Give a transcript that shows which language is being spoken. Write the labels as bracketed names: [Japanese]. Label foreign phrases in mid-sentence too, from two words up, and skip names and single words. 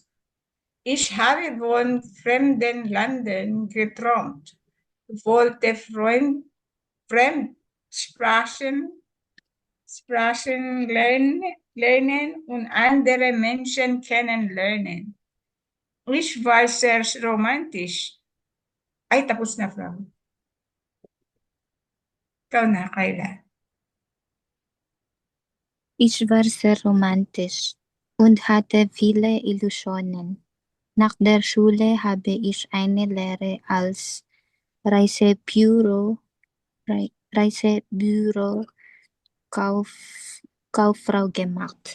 [German] Ich habe von fremden Ländern geträumt, wollte Fremdsprachen lernen und andere Menschen kennenlernen. Ich war sehr romantisch. [Filipino] Ay, tapos na, Frau. Ikaw na, Kayla. [German] Ich war sehr romantisch und hatte viele Illusionen. Nach der Schule habe ich eine Lehre als Reisebüro-Kauffrau gemacht.